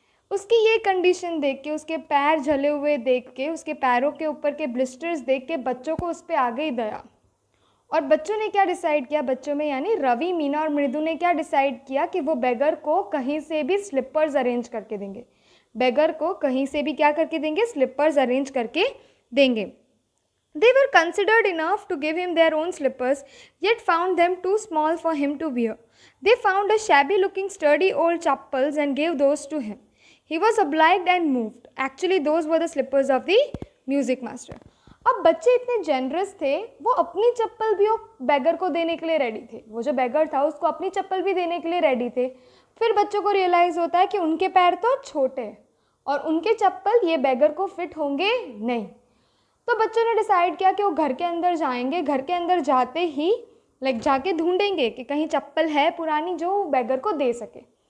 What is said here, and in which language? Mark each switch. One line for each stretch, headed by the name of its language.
Hindi: उसकी ये कंडीशन देख के, उसके पैर जले हुए देख के, उसके पैरों के ऊपर के ब्लिस्टर्स देख के बच्चों को उस पर आ गई दया. और बच्चों ने क्या डिसाइड किया, बच्चों में यानी रवि, मीना और मृदु ने क्या डिसाइड किया कि वो बेगर को कहीं से भी स्लिपर्स अरेंज करके देंगे. बेगर को कहीं से भी क्या करके देंगे, स्लिपर्स अरेंज करके देंगे.
English: They were considered enough to give him their own slippers, yet found them too small for him to wear. They found a shabby-looking sturdy old chappals and gave those to him. He was obliged and moved. Actually, those were the slippers of the music master.
Hindi: अब बच्चे इतने generous थे, वो अपनी चप्पल भी वो बेगर को देने के लिए रेडी थे. वो जो बेगर था उसको अपनी चप्पल भी देने के लिए रेडी थे. फिर बच्चों को रियलाइज़ होता है कि उनके पैर तो छोटे हैं और उनके चप्पल ये बेगर को फिट होंगे नहीं. तो बच्चों ने डिसाइड किया कि वो घर के अंदर जाएंगे. घर के अंदर जाते ही लाइक जाके ढूंढेंगे कि कहीं चप्पल है पुरानी जो बेगर को दे सके.